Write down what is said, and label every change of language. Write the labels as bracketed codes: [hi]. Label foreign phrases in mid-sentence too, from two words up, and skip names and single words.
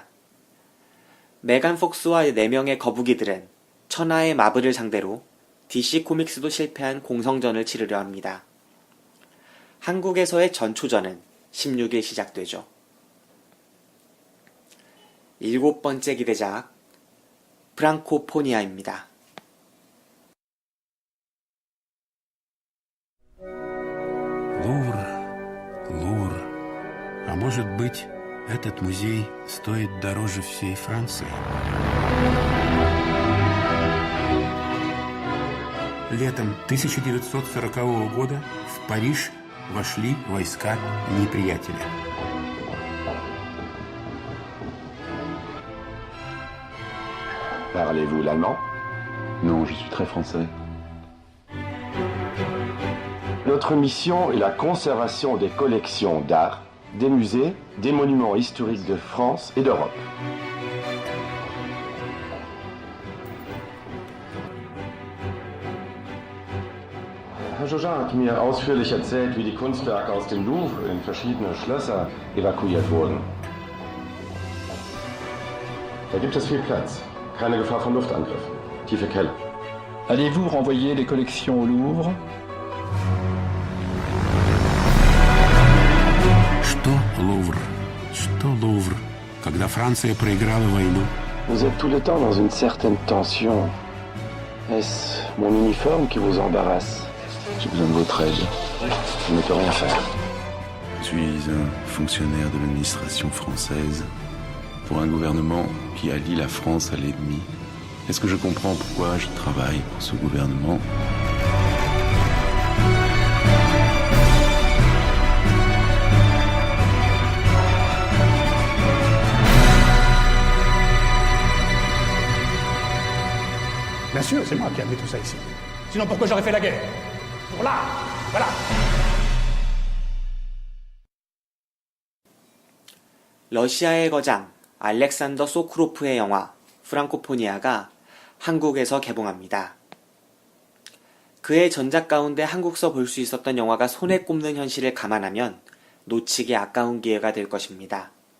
[ko] 메간 폭스와 4명의 거북이들은 천하의 마블을 상대로 DC 코믹스도 실패한 공성전을 치르려 합니다. 한국에서의 전초전은 16일 시작되죠. 7번째 기대작 프랑코포니아입니다. [ru] Лувр. А может быть, этот музей стоит дороже всей Франции? Летом 1940 года в Париж вошли войска неприятеля. [fr] Parlez-vous l'allemand? Non, je suis très français. Notre mission est la conservation des collections d'art, des musées, des monuments historiques de France et d'Europe. [de] Herr Jogin hat mir ausführlich erzählt, wie die Kunstwerke aus dem Louvre in verschiedene Schlösser evakuiert wurden. Da gibt es viel Platz. Keine Gefahr von Luftangriffen. Tiefe Keller. [fr] Allez-vous renvoyer les collections au Louvre? [ru] Что Лувр? Что Лувр? Когда Франция проиграла войну, [fr] Vous êtes tout le temps dans une certaine tension. Est-ce mon uniforme qui vous embarrasse? J'ai besoin de votre aide. Je ne peux rien faire. Je suis un fonctionnaire de l'administration française pour un gouvernement qui allie la France à l'ennemi. Est-ce que je comprends pourquoi je travaille pour ce gouvernement? Bien sûr, c'est moi qui ai amené tout ça ici. Sinon, pourquoi j'aurais fait la guerre? Pour là, voilà. [ko] 러시아의 거장 알렉산더 소쿠로프의 영화 프랑코포니아가 한국에서 개봉합니다. 그의 전작 가운데 한국서 볼 수 있었던 영화가 손에 꼽는 현실을 감안하면 놓치기 아까운 기회가 될 것입니다.